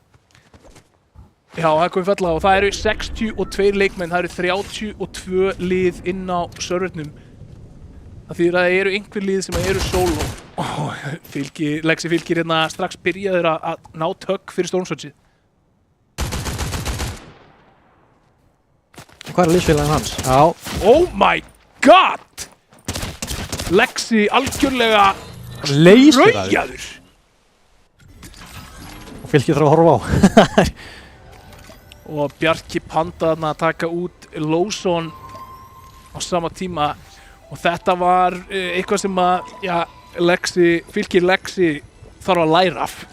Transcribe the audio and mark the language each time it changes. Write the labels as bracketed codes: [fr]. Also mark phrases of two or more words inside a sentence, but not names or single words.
[is] Já, það komið fella og það eru 62 leikmenn, það eru 32 lið inn á servernum. Það þýðir að það eru einhver lið sem eru solo. Lexi Fylkir hérna strax byrjaður að ná tögg fyrir Stormsurgeið. Hvað liðsfélaginn hans? Já. [en] Oh my god! [is] Lexi algjörlega raujaður. Og Fylkir þarf að horfa á. Og Bjarki Panda þarna að taka út Lawson á sama tíma. Og þetta var eitthvað sem að Fylkir Lexi þarf að læra af.